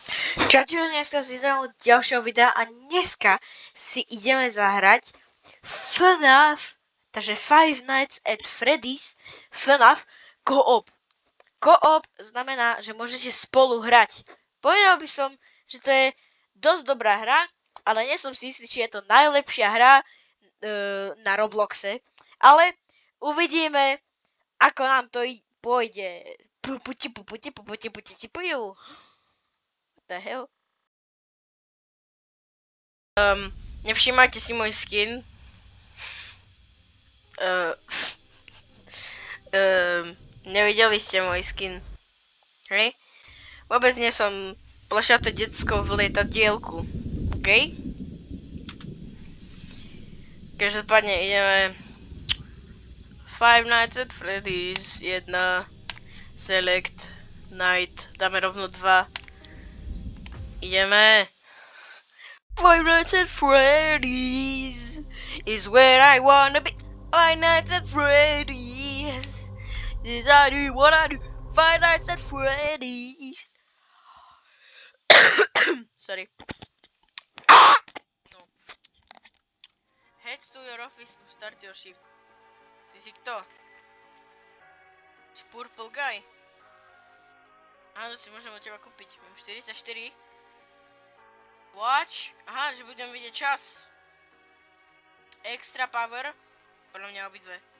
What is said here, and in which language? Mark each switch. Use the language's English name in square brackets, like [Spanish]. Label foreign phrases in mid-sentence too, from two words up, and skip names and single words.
[Slovak] Čaute, dneska si ideme od ďalšieho videa a dneska si ideme zahrať FNAF, takže Five Nights at Freddy's FNAF Co-op. Co-op znamená, že môžete spolu hrať. Povedal by som, že to je dosť dobrá hra, ale nie som si istý, či je to najlepšia hra na Robloxe. Ale uvidíme, ako nám to pôjde. [English] What the hell? [Slovak] Nevšímajte si môj skin. Nevideli ste môj skin. Hej? Vôbec nie som plašaté decko v lietadielku. OK? Každopádne ideme Five Nights at Freddy's 1 Select Night. Dáme rovno 2. Ideme. [English] Five Nights at Freddy's is where I wanna be. Five Nights at Freddy's is I do what I do. Five Nights at Freddy's. Sorry. [Slovak] No. [English] Head to your office to start your shift. [Slovak] Ty si kto? Si Purple Guy? Áno, si môžem od teba kúpiť. Mám 44. Watch. Aha, že budem vidieť čas. [English] Extra power. [Slovak] Podľa mňa obidve.